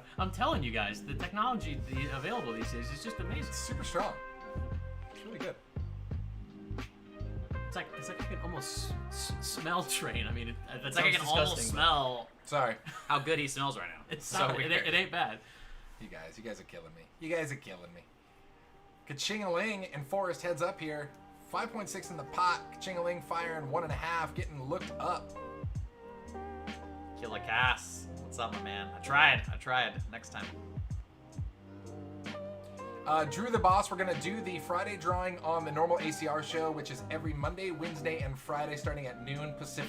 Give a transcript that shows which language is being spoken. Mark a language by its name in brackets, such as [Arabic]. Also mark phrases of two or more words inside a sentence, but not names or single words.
[English] I'm telling you guys, the technology available these days is just amazing. It's super strong. It's really good. It's like I can almost smell Train. I mean, that It's like I sounds can almost disgusting, but smell Sorry. how good he smells right now. It's so not, weird. it ain't bad. You guys are killing me. You guys are killing me. Ka-ching-a-ling and Forrest heads up here. 5.6 in the pot. Ka-ching-a-ling firing 1.5, getting looked up. Killer Cass. What's up, my man? I tried. Next time. Drew the Boss, we're going to do the Friday drawing on the normal ACR show, which is every Monday, Wednesday, and Friday starting at noon Pacific.